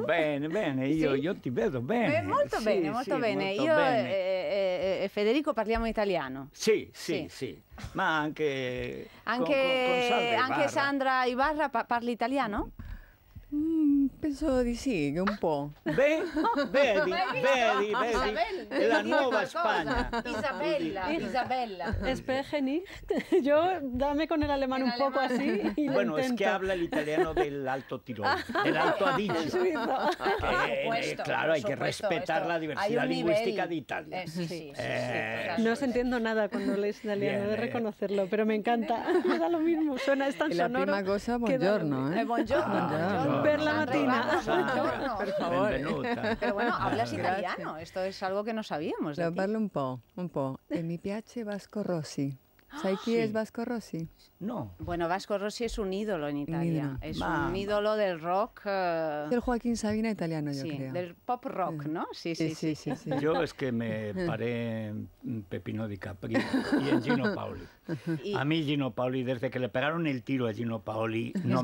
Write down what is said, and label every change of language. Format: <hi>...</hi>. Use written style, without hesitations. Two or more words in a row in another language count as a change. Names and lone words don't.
<it>Bene, io ti vedo bene. Molto bene, molto bene. Io e Federico parliamo italiano. Sì, ma anche anche Sandra Ibarra parli italiano? Penso di sì, un po'. Vedi,</it> <es>la nueva España. Isabella.</es> <de>Spreche nicht.</de> <es>Yo dame con el alemán un poco así y Bueno, lo es que intento. habla el italiano del Alto Tirol, del Alto Adigio. Claro, hay que respetar la diversidad lingüística de Italia. No os entiendo nada cuando lees italiano, de reconocerlo, pero me encanta. Me da lo mismo, suena, es tan</es> <it>E la</it> <es>sonoro.</es> <it>prima cosa,</it> <es>que da lo</es> <it>buongiorno,</it> <es>mismo.</es> <it>Buongiorno. Per la mattina. Buongiorno. Per favore. Benvenuta.</it> <es>Pero bueno, hablas</es> <it>Grazie.</it> <es>italiano. Esto es algo que no sabíamos de</es> <it>Lo</it> <es>ti.</es> <it>parlo un po'. E mi piace Vasco Rossi. Sai chi sì. è Vasco Rossi?</it> <es>No, Bueno, Vasco Rossi es un ídolo en Italia. ídolo. Es</es> <it>Mamma.</it> <es>un ídolo del rock. Del Joaquín Sabina italiano, yo Sí, creo. del pop rock, ¿no? Sí.</es> <it>Sì.</it> <es>yo es que me paré en Pepino Di Capri y en Gino Paoli. Y- A mí Gino Paoli, desde que le pegaron el tiro a Gino Paoli, no</es>